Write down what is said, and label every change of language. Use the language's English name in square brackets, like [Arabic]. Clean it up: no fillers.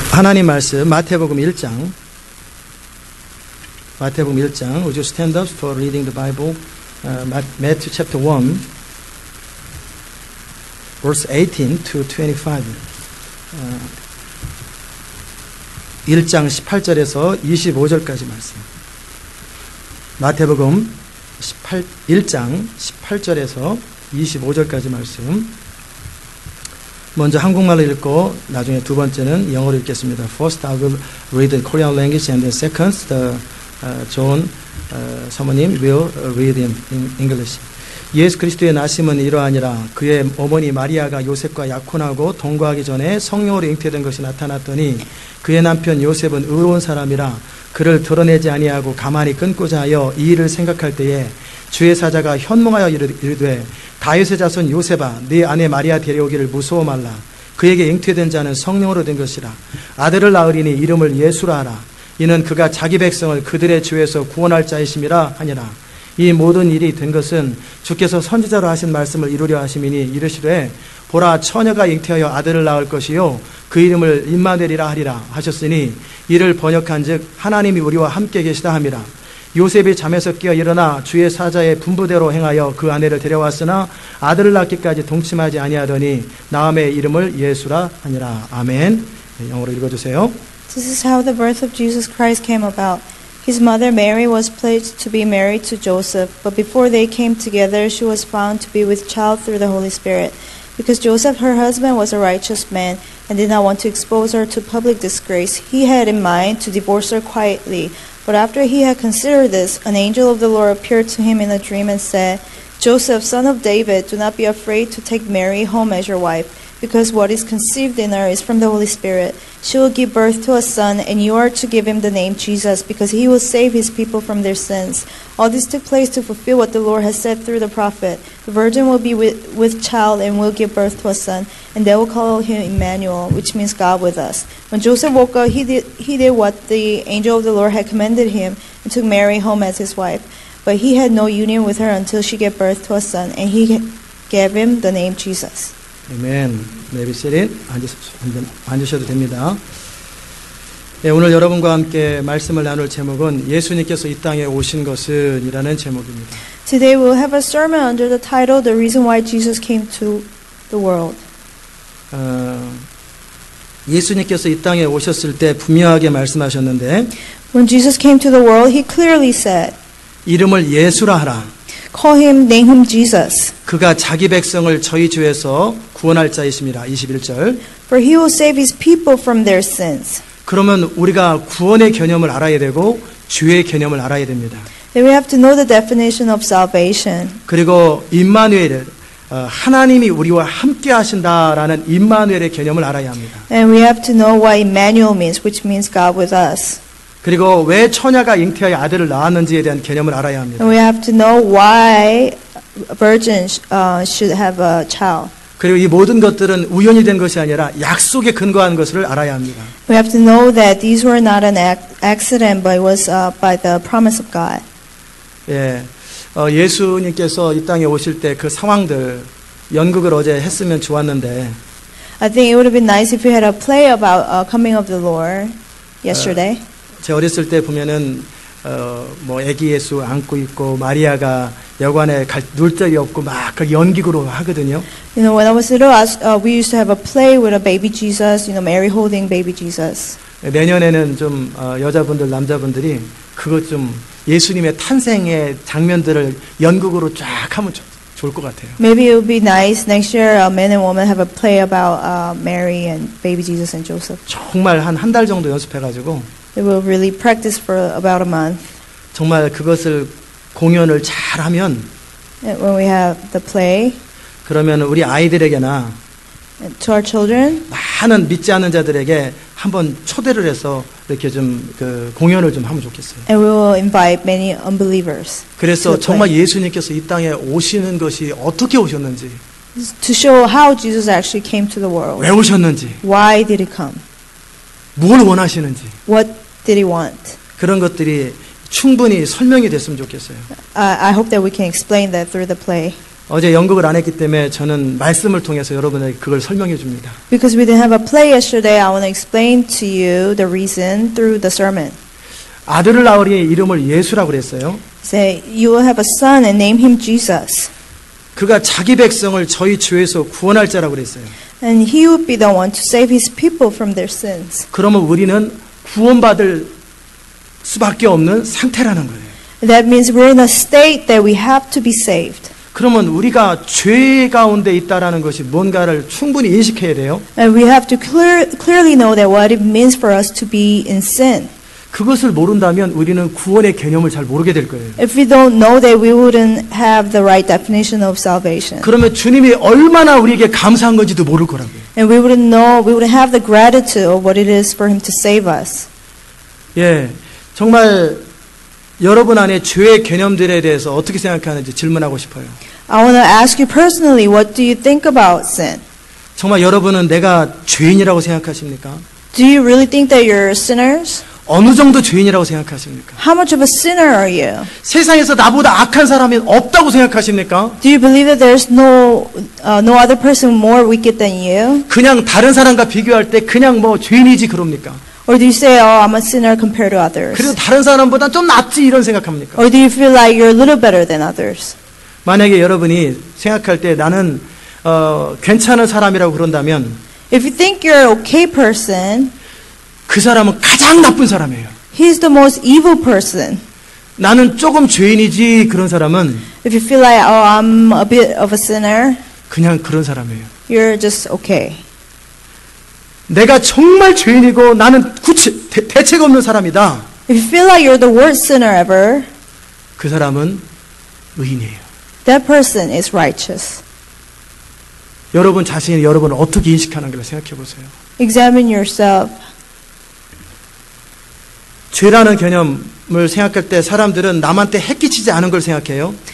[Korean] 하나님 말씀 마태복음 1장 [English] Would you stand up for reading the Bible? Matthew chapter 1 verse 18 to 25 [Korean] 1장 18절에서 25절까지 말씀. 마태복음 1장 18절에서 25절까지 말씀. 먼저 한국말로 읽고 나중에 두 번째는 영어로 읽겠습니다. [English] First I will read the Korean language and then second John 사모님 will read in English. [Korean] 예수 그리스도의 나심은 이러하니라. 그의 어머니 마리아가 요셉과 약혼하고 동거하기 전에 성령으로 잉태된 것이 나타났더니 그의 남편 요셉은 의로운 사람이라 그를 드러내지 아니하고 가만히 끊고자 하여 이 일을 생각할 때에 주의 사자가 현몽하여 이르되 다윗의 자손 요셉아 네 아내 마리아 데려오기를 무서워 말라. 그에게 잉태된 자는 성령으로 된 것이라. 아들을 낳으리니 이름을 예수라 하라. 이는 그가 자기 백성을 그들의 죄에서 구원할 자이심이라 하니라. 이 모든 일이 된 것은 주께서 선지자로 하신 말씀을 이루려 하심이니 이르시되 보라 처녀가 잉태하여 아들을 낳을 것이요 그 이름을 임마누엘이라 하리라 하셨으니 이를 번역한즉 하나님이 우리와 함께 계시다 함이라. 요셉이 잠에서 깨어 일어나 주의 사자의 분부대로 행하여 그 아내를 데려왔으나 아들을 낳기까지 동침하지 아니하더니 나음의 이름을 예수라 하니라. 아멘. 영어로 읽어주세요. [English] This is how the birth of Jesus Christ came about. His mother Mary was pledged to be married to Joseph, but before they came together, she was found to be with child through the Holy Spirit. Because Joseph, her husband, was a righteous man and did not want to expose her to public disgrace, he had in mind to divorce her quietly. But after he had considered this, an angel of the Lord appeared to him in a dream and said, Joseph, son of David, do not be afraid to take Mary home as your wife, because what is conceived in her is from the Holy Spirit. She will give birth to a son, and you are to give him the name Jesus, because he will save his people from their sins. All this took place to fulfill what the Lord has said through the prophet. The virgin will be with child and will give birth to a son, and they will call him Emmanuel, which means God with us. When Joseph woke up, he did what the angel of the Lord had commanded him, and took Mary home as his wife. But he had no union with her until she gave birth to a son, and he gave him the name Jesus. 아멘. Maybe sit in. [Korean] 앉으셔도 됩니다. 네, 오늘 여러분과 함께 말씀을 나눌 제목은 예수님께서 이 땅에 오신 것은 이라는 제목입니다. [English] Today we'll have a sermon under the title The Reason Why Jesus Came to the World. [Korean] 예수님께서 이 땅에 오셨을 때 분명하게 말씀하셨는데 [English] When Jesus came to the world, he clearly said, [Korean] 이름을 예수라 하라. [English] Call him, name him Jesus. [Korean] 그가 자기 백성을 저희 죄에서 구원할 자이심이라. 21절. [English] For he will save his people from their sins. [Korean] 그러면 우리가 구원의 개념을 알아야 되고 주의 개념을 알아야 됩니다. [English] Then we have to know the definition of salvation. [Korean] 그리고 임마누엘 하나님이 우리와 함께 하신다라는 임마누엘의 개념을 알아야 합니다. [English] And we have to know what Emmanuel means, which means God with us. [Korean] 그리고 왜 처녀가 잉태하여 아들을 낳았는지에 대한 개념을 알아야 합니다. [English] And we have to know why virgins should have a child. [Korean] 그리고 이 모든 것들은 우연이 된 것이 아니라 약속에 근거한 것을 알아야 합니다. [English] We have to know that these were not an accident, but it was by the promise of God. [Korean] 예, 예수님께서 이 땅에 오실 때 그 상황들 연극을 어제 했으면 좋았는데. [English] I think it would have been nice if we had a play about coming of the Lord yesterday. [Korean] 제 어렸을 때 보면은 뭐 아기 예수 안고 있고 마리아가 여관에 놀 데가 없고 막 연기구로 하거든요. [English] You know, when I was little, we used to have a play with a baby Jesus. You know, Mary holding baby Jesus. [Korean] 내년에는 좀 여자분들 남자분들이 그것 좀 예수님의 탄생의 장면들을 연극으로 쫙 하면 좋을 것 같아요. [English] Maybe it would be nice next year. Men and women have a play about Mary and baby Jesus and Joseph. [Korean] 정말 한 달 정도 연습해가지고. [English] They will really practice for about a month. [Korean] 정말 그것을 공연을 잘하면 [English] When we have the play, [Korean] 그러면 우리 아이들에게나 [English] to our children, [Korean] 많은 믿지 않는 자들에게 한번 초대를 해서 이렇게 좀 그 공연을 좀 하면 좋겠어요. [English] and we will invite many unbelievers. [Korean] 그래서 정말 예수님께서 이 땅에 오시는 것이 어떻게 오셨는지, [English] To show how Jesus actually came to the world. [Korean] 왜 오셨는지, [English] Why did he come? [Korean] 뭘 원하시는지, [English] What did he want? [Korean] 그런 것들이 충분히 설명이 됐으면 좋겠어요. [English] I hope that we can explain that through the play. [Korean] 어제 연극을 안 했기 때문에 저는 말씀을 통해서 여러분에게 그걸 설명해 줍니다. [English] Because we didn't have a play yesterday, I want to explain to you the reason through the sermon. [Korean] 아들을 낳으리 이름을 예수라고 그랬어요. [English] Say, you will have a son and name him Jesus. [Korean] 그가 자기 백성을 저희 죄에서 구원할 자라고 그랬어요. [English] And he would be the one to save his people from their sins. [Korean] 그러면 우리는 구원받을 수밖에 없는 상태라는 거예요. [English] That means we're in a state that we have to be saved. [Korean] 그러면 우리가 죄 가운데 있다라는 것이 뭔가를 충분히 인식해야 돼요. [English] And we have to clearly know that what it means for us to be in sin. [Korean] 그것을 모른다면 우리는 구원의 개념을 잘 모르게 될 거예요. [English] If we don't know that, we wouldn't have the right definition of salvation. [Korean] 그러면 주님이 얼마나 우리에게 감사한 건지도 모를 거라고요. [English] And we wouldn't have the gratitude of what it is for him to save us. [Korean] 예, 정말 여러분 안에 죄의 개념들에 대해서 어떻게 생각하는지 질문하고 싶어요. [English] I want to ask you personally, what do you think about sin? [Korean] 정말 여러분은 내가 죄인이라고 생각하십니까? [English] Do you really think that you're sinners? [Korean] 어느 정도 죄인이라고 생각하십니까? [English] How much of a sinner are you? [Korean] 세상에서 나보다 악한 사람이 없다고 생각하십니까? [English] Do you believe that there's no other person more wicked than you? [Korean] 그냥 다른 사람과 비교할 때 그냥 뭐 죄인이지 그럽니까? [English] Or do you say, oh, I'm a sinner compared to others? [Korean] 그래도 다른 사람보다 좀 낫지 이런 생각합니까? [English] Or do you feel like you're a little better than others? [Korean] 만약에 여러분이 생각할 때 나는 괜찮은 사람이라고 그런다면 [English] If you think you're an okay person, [Korean] 그 사람은 가장 나쁜 사람이에요. [English] he's the most evil person. [Korean] 나는 조금 죄인이지 그런 사람은 [English] If you feel like, oh, I'm a bit of a sinner, [Korean] 그냥 그런 사람이에요. [English] you're just okay. [Korean] 내가 정말 죄인이고 나는 대책 없는 사람이다. [English] If you feel like you're the worst sinner ever, [Korean] 그 사람은 의인이에요. [English] that person is righteous. [Korean] 여러분 자신이 여러분을 어떻게 인식하는가 생각해 보세요. [English] Examine yourself. [Korean] 죄라는 개념을 생각할 때 사람들은 남한테 해끼치지 않은 걸 생각해요.